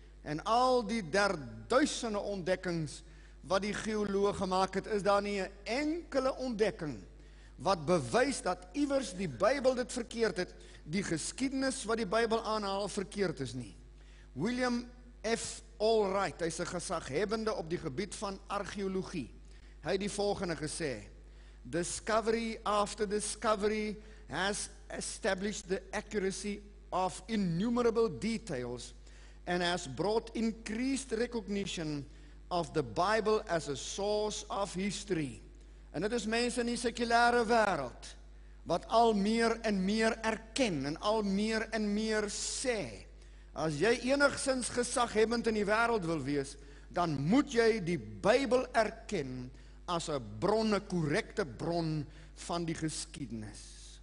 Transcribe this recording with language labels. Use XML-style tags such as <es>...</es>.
<af>En al die duisende ontdekkings wat die geoloog gemaak het, is daar nie 'n enkele ontdekking wat bewys dat iewers die Bybel dit verkeerd het, die geskiedenis wat die Bybel aanhaal verkeerd is nie. William F. Allwright, hy is 'n gesaghebbende op die gebied van argeologie. Hy het die volgende gesê:</af> <en>Discovery after discovery has established the accuracy of innumerable details and has brought increased recognition of the Bible as a source of history.</en> <af>En dit is mense in die sekulêre wêreld wat al meer en meer erken en al meer en meer sê. As jy enigsins gesaghebbend in die wêreld wil wees, dan moet jy die Bybel erken as 'n bron, 'n korrekte bron van die geskiedenis.</af>